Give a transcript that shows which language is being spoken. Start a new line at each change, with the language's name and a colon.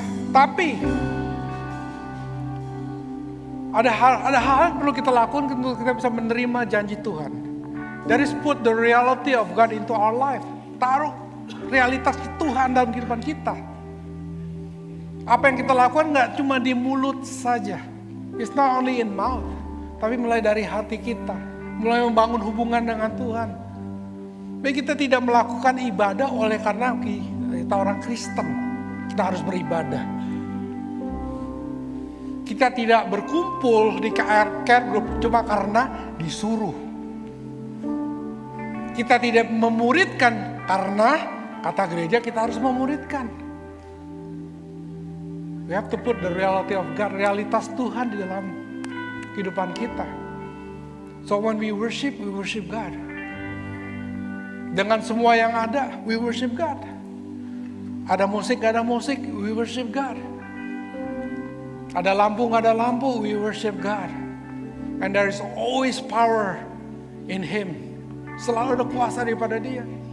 Indonesian: Tapi ada hal yang perlu kita lakukan untuk kita bisa menerima janji Tuhan.
English: That is put the reality of God into our life.
Indonesian: Taruh realitas Tuhan dalam kehidupan kita. Apa yang kita lakukan nggak cuma di mulut saja.
English: It's not only in mouth,
Indonesian: tapi mulai dari hati kita, mulai membangun hubungan dengan Tuhan. Baik, kita tidak melakukan ibadah oleh karena kita orang Kristen, kita harus beribadah. Kita tidak berkumpul di care group cuma karena disuruh. Kita tidak memuridkan karena kata gereja kita harus memuridkan.
English: We have to put the reality of God,
Indonesian: realitas Tuhan di dalam kehidupan kita.
English: So when we worship God.
Indonesian: Dengan semua yang ada,
English: we worship God.
Indonesian: Ada musik, gak ada musik,
English: we worship God.
Indonesian: Ada lampu, gak ada lampu, we worship God.
English: And there is always power in Him.
Indonesian: Selalu ada kuasa daripada Dia.